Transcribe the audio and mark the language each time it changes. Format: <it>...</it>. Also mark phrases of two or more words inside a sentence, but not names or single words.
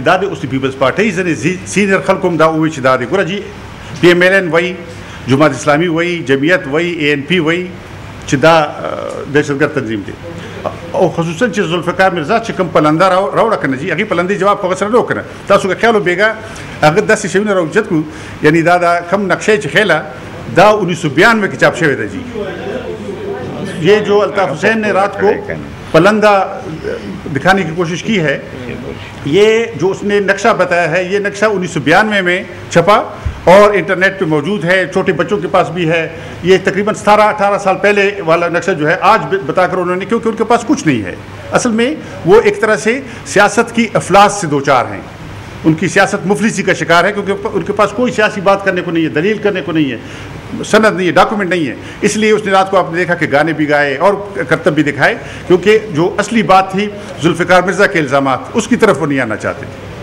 <ps>دا د اوس د پیپلز پارټۍ ځینې سینیر خلکو هم دا ووایي چې دا دی ګوره جي PMLN وایي جماعت اسلامي وایي جمعیت وایي ANP وایي چې دا دهشتګرد تنظیم دی او خصوصا چې ذوالفقار مرزا چې کوم پلنده راوړه کنه جی هغې پلندې جواب خو هغه سره نه وکړه تاسو که خیال وبېږه هغه داسې شیونه راوجد کړو یعنی دا کم نقشې چې خیله دا 1992 کې چاپ شوی دی جی.</ps> <ur>یہ جو الطاف حسین نے رات کو پلندہ دکھانے کی کوشش کی ہے یہ جو اس نے نقشہ بتایا ہے یہ نقشہ 1992 میں چھپا اور انٹرنیٹ پہ موجود ہے چھوٹے بچوں کے پاس بھی ہے یہ تقریباً 17-18 سال پہلے والا نقشہ جو ہے آج بتا کر انہوں نے کیونکہ ان کے پاس کچھ نہیں ہے اصل میں وہ ایک طرح سے سیاست کی افلاس سے دو چار ہیں ان کی سیاست مفلسی کا شکار ہے کیونکہ ان کے پاس کوئی سیاسی بات کرنے کو نہیں ہے دلیل کرنے کو نہیں ہے سند نہیں ہے ڈاکومنٹ نہیں ہے اس لیے اس نے رات کو آپ نے دیکھا کہ گانے بھی گائے اور کرتب بھی دکھائے کیونکہ جو اصلی بات تھی ذوالفقار مرزا کے الزامات اس کی طرف وہ نہیں آنا چاہتے تھے.</ur>